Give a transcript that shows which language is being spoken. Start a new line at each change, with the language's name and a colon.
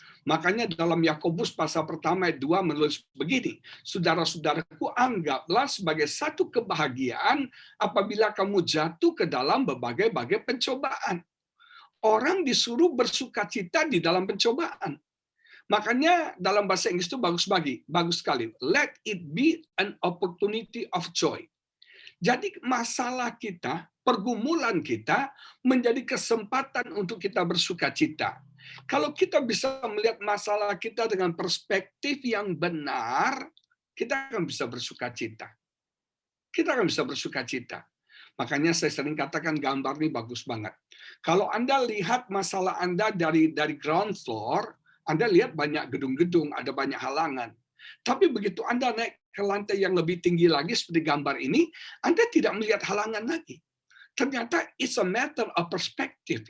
Indonesian: Makanya dalam Yakobus pasal pertama ayat 2 menulis begini, saudara-saudaraku, anggaplah sebagai satu kebahagiaan apabila kamu jatuh ke dalam berbagai-bagai pencobaan. Orang disuruh bersukacita di dalam pencobaan. Makanya dalam bahasa Inggris itu bagus sekali.
English: Let it be an opportunity of joy.
Indonesian: Jadi masalah kita, pergumulan kita menjadi kesempatan untuk kita bersukacita. Kalau kita bisa melihat masalah kita dengan perspektif yang benar, kita akan bisa bersukacita. Kita akan bisa bersukacita. Makanya saya sering katakan gambar ini bagus banget. Kalau Anda lihat masalah Anda dari
English: ground floor,
Indonesian: Anda lihat banyak gedung-gedung, ada banyak halangan. Tapi begitu Anda naik ke lantai yang lebih tinggi lagi seperti gambar ini, Anda tidak melihat halangan lagi. Ternyata
English: it's a matter of perspective.